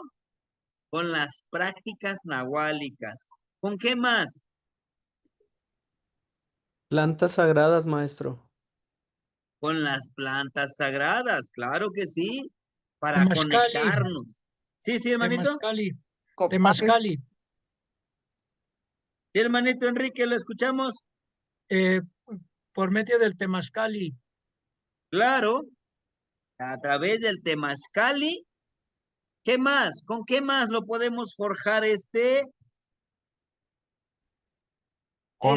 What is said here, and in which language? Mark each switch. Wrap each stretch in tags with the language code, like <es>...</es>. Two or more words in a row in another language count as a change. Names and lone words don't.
<es>Con las prácticas nahuálicas. ¿Con qué más? Plantas sagradas, maestro. Con las plantas sagradas, claro que sí, para Temazcali, conectarnos. Sí, sí, hermanito. Temazcali, Copaques. Temazcali. Sí, hermanito Enrique, lo escuchamos. eh, por medio del Temazcali, Claro, a través del temazcali. ¿Qué más? ¿Con qué más lo podemos forjar Con,</es>